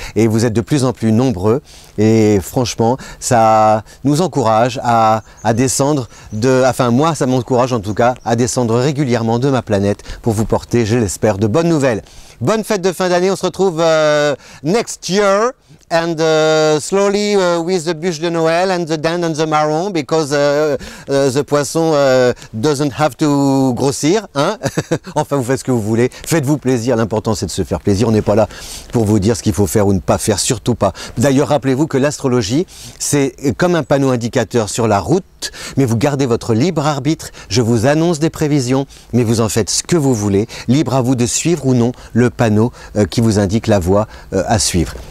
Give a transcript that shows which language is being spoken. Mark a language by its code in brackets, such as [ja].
[fr] Et vous êtes de plus en plus nombreux et franchement, ça nous encourage à descendre enfin moi ça m'encourage en tout cas à descendre régulièrement de ma planète pour vous porter, je l'espère, de bonnes nouvelles. Bonne fête de fin d'année, on se retrouve [en] next year. And slowly with the bûche de Noël and the dinde and the marron, because the poisson doesn't have to grossir, hein. [fr] Enfin, vous faites ce que vous voulez, faites-vous plaisir, l'important c'est de se faire plaisir, on n'est pas là pour vous dire ce qu'il faut faire ou ne pas faire, surtout pas. D'ailleurs, rappelez-vous que l'astrologie, c'est comme un panneau indicateur sur la route, mais vous gardez votre libre arbitre, je vous annonce des prévisions, mais vous en faites ce que vous voulez, libre à vous de suivre ou non le panneau qui vous indique la voie à suivre.